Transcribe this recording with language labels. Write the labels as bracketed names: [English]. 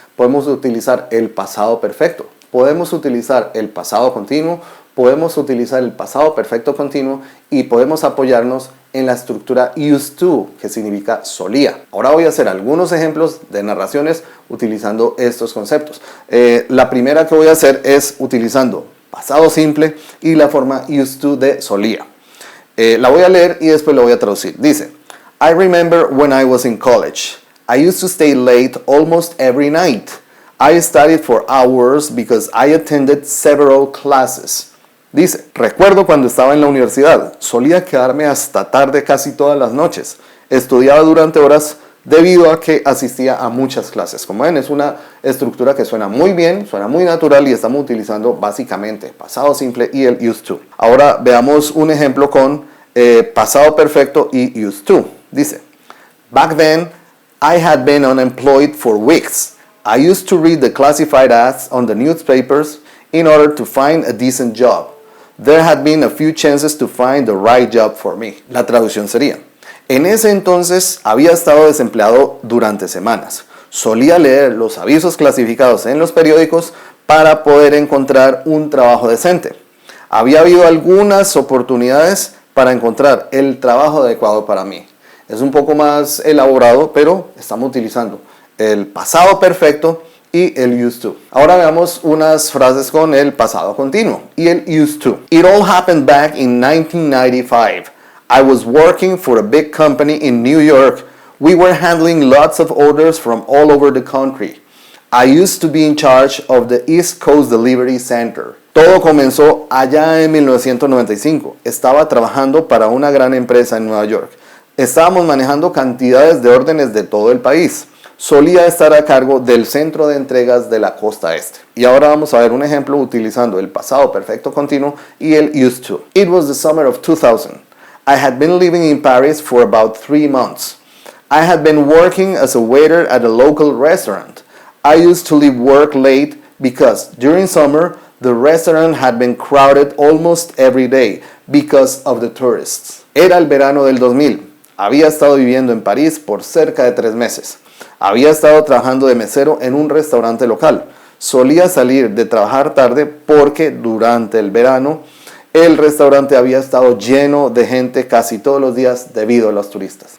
[Spanish] podemos utilizar el pasado perfecto, podemos utilizar el pasado continuo, podemos utilizar el pasado perfecto continuo y podemos apoyarnos en la estructura used to, que significa solía. Ahora voy a hacer algunos ejemplos de narraciones utilizando estos conceptos. La primera que voy a hacer es utilizando pasado simple y la forma used to de solía. La voy a leer y después la voy a traducir. Dice, [English] I remember when I was in college. I used to stay late almost every night. I studied for hours because I attended several classes. [Spanish] Dice, recuerdo cuando estaba en la universidad, solía quedarme hasta tarde casi todas las noches. Estudiaba durante horas debido a que asistía a muchas clases. Como ven, es una estructura que suena muy bien, suena muy natural y estamos utilizando básicamente pasado simple y el used to. Ahora veamos un ejemplo con pasado perfecto y used to. Dice, [English] back then I had been unemployed for weeks. I used to read the classified ads on the newspapers in order to find a decent job. There had been a few chances to find the right job for me. [Spanish] La traducción sería, en ese entonces había estado desempleado durante semanas. Solía leer los avisos clasificados en los periódicos para poder encontrar un trabajo decente. Había habido algunas oportunidades para encontrar el trabajo adecuado para mí. Es un poco más elaborado, pero estamos utilizando el pasado perfecto y el used to. Ahora veamos unas frases con el pasado continuo y el used to. [English] It all happened back in 1995. I was working for a big company in New York. We were handling lots of orders from all over the country. I used to be in charge of the East Coast Delivery Center. [Spanish] Todo comenzó allá en 1995. Estaba trabajando para una gran empresa en Nueva York. Estábamos manejando cantidades de órdenes de todo el país. Solía estar a cargo del centro de entregas de la costa este. Y ahora vamos a ver un ejemplo utilizando el pasado perfecto continuo y el used to. [English] It was the summer of 2000. I had been living in Paris for about 3 months. I had been working as a waiter at a local restaurant. I used to leave work late because during summer the restaurant had been crowded almost every day because of the tourists. [Spanish] Era el verano del 2000. Había estado viviendo en París por cerca de 3 meses. Había estado trabajando de mesero en un restaurante local. Solía salir de trabajar tarde porque durante el verano el restaurante había estado lleno de gente casi todos los días debido a los turistas.